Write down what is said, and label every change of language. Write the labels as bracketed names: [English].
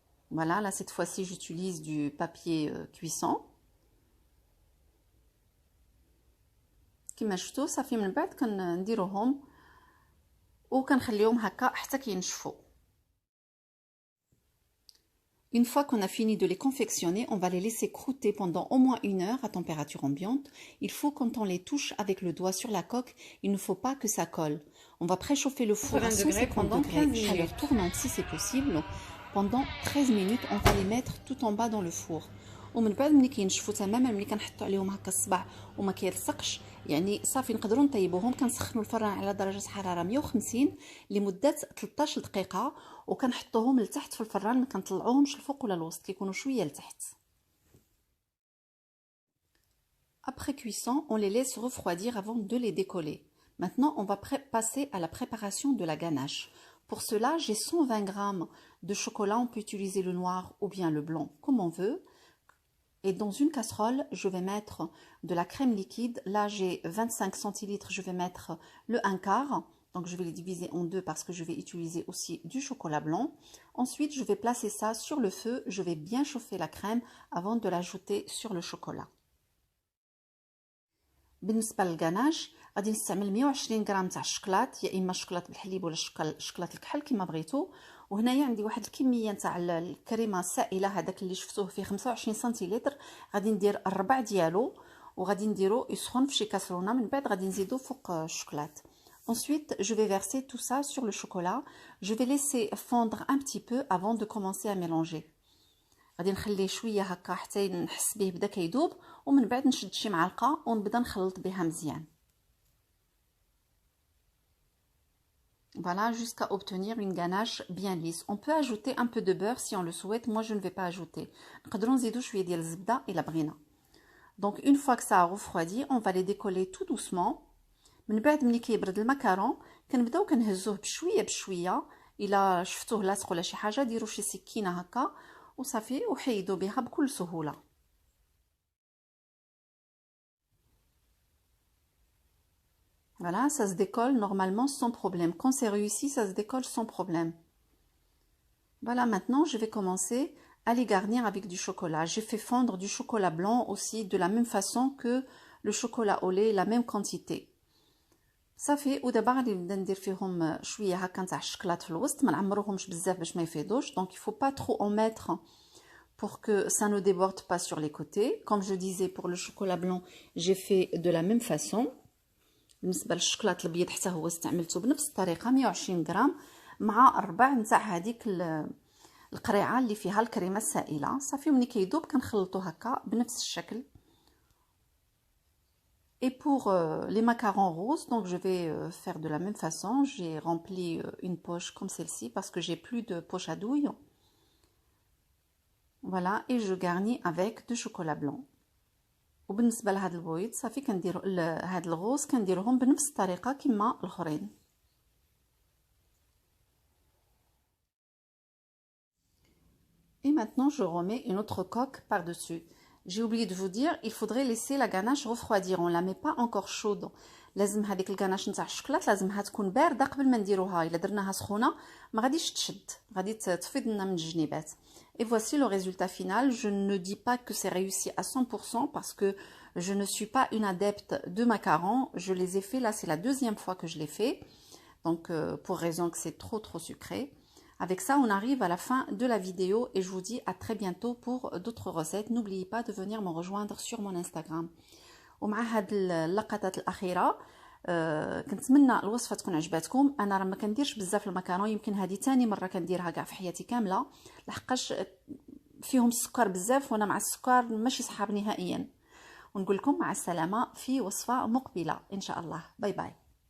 [French] Voilà, là cette fois-ci j'utilise du papier cuisson. [Arabic] كما شفتوا صافي من بعد كنديروهم وكنخليهم هكا حتى كينشفوا. [French] Une fois qu'on a fini de les confectionner, on va les laisser croûter pendant au moins 1 heure à température ambiante. Il faut, quand on les touche avec le doigt sur la coque, il ne faut pas que ça colle. On va préchauffer le four à 150 degrés, chaleur tournante si c'est possible. Pendant 13 minutes, on va les mettre tout en bas dans le four. [Arabic] ومن بعد ملي كينشفوا تماما ملي كنحطوا عليهم هكا الصباع وما كيلصقش يعني صافي نقدروا نطيبوهم. كنسخنوا الفران على درجه حراره 150 لمده 13 دقيقه وكنحطوهم لتحت في الفران، ما كنطلعوهمش الفوق ولا الوسط، كيكونوا شويه لتحت. [French] Après cuisson, on les laisse refroidir avant de les décoller. Maintenant, on va passer à la préparation de la ganache. Pour cela, j'ai 120 g de chocolat. On peut utiliser le noir ou bien le blanc comme on veut. Et dans une casserole, je vais mettre de la crème liquide. Là, j'ai 25 centilitres, je vais mettre le 1/4. Donc, je vais les diviser en deux parce que je vais utiliser aussi du chocolat blanc. Ensuite, je vais placer ça sur le feu. Je vais bien chauffer la crème avant de l'ajouter sur le chocolat. [Arabic] بالنسبه للغاناش غادي نستعمل 120 غرام تاع الشكلاط، يا اما الشكلاط بالحليب ولا الشكلاط الكحل كما بغيتو. وهنايا عندي واحد الكميه تاع الكريمه السائله، هذاك اللي شفتوه فيه 25 سنتيلتر، غادي ندير الربع ديالو وغادي نديرو يسخن في شي كاسرونه. من بعد غادي نزيدو فوق الشكلاط. [French] Ensuite, je vais verser tout ça sur le chocolat. Je vais laisser fondre un petit peu avant de commencer à mélanger. [Arabic] غادي نخليه شويه هكا حتى نحس به بدا كيذوب، ومن بعد نشد شي معلقه ونبدا نخلط بها مزيان. [French] Voilà, jusqu'à obtenir une ganache bien lisse. On peut ajouter un peu de beurre si on le souhaite. Moi, je ne vais pas ajouter. [Arabic] نقدروا نزيدوا شويه ديال الزبده الا بغينا. [French] Donc une fois que ça a refroidi, on va les décoller tout doucement. [Arabic] من بعد ملي كيبرد المكرون كنبداو كنهزوه بشويه بشويه. الا شفتوه لاصق ولا شي حاجه ديروا شي سكينه هكا وصافي وحيدوا بها بكل سهوله. [French] Voilà, ça se décolle normalement sans problème. Quand c'est réussi, ça se décolle sans problème. Voilà, maintenant je vais commencer à les garnir avec du chocolat. J'ai fait fondre du chocolat blanc aussi de la même façon que le chocolat au lait, la même quantité. [Arabic] صافي ودابا غادي نبدا ندير فيهم شويه هكا نتاع الشكلاط في الوسط، ما نعمروهمش بزاف باش ما يفيضوش. [French] Donc il faut pas trop en mettre pour que ça ne déborde pas sur les côtés. Comme je disais pour le chocolat blanc, j'ai fait de la même façon. [Arabic] بالنسبه للشكلاط الابيض حتى هو استعملته بنفس الطريقه 120 غرام مع ربع نتاع هذيك القريعه اللي فيها الكريمه السائله. صافي ملي كيذوب كنخلطو هكا بنفس الشكل. [French] Et pour les macarons roses, donc je vais faire de la même façon. J'ai rempli une poche comme celle-ci parce que j'ai plus de poche à douille. Voilà, et je garnis avec du chocolat blanc. [Arabic] وبالنسبه لهاد البويض صافي كندير هاد الغوز كنديرهم بنفس الطريقه كما الاخرين. [French] Et maintenant je remets une autre coque par-dessus. J'ai oublié de vous dire, il faudrait laisser la ganache refroidir. On la met pas encore chaude. [Arabic] لازم هذيك الغاناش نتاع الشكلاط لازمها تكون بارده قبل ما نديروها. الا درناها سخونه ما غاديش تشد، غادي تفيض لنا من الجنيبات. [French] Et voici le résultat final. Je ne dis pas que c'est réussi à 100% parce que je ne suis pas une adepte de macarons. Je les ai fait, là c'est la deuxième fois que je les fais. Donc pour raison que c'est trop sucré. Avec ça, on arrive à la fin de la vidéo et je vous dis à très bientôt pour d'autres recettes. N'oubliez pas de venir me rejoindre sur mon Instagram. [Arabic] ومع هاد اللقطات الاخيره كنتمنى الوصفه تكون عجباتكم. انا راه ما كنديرش بزاف المكرونه، يمكن هذه ثاني مره كنديرها كاع في حياتي كامله، لحقاش فيهم السكر بزاف وانا مع السكر ماشي صحاب نهائيا. ونقول لكم مع السلامه في وصفه مقبله ان شاء الله. باي باي.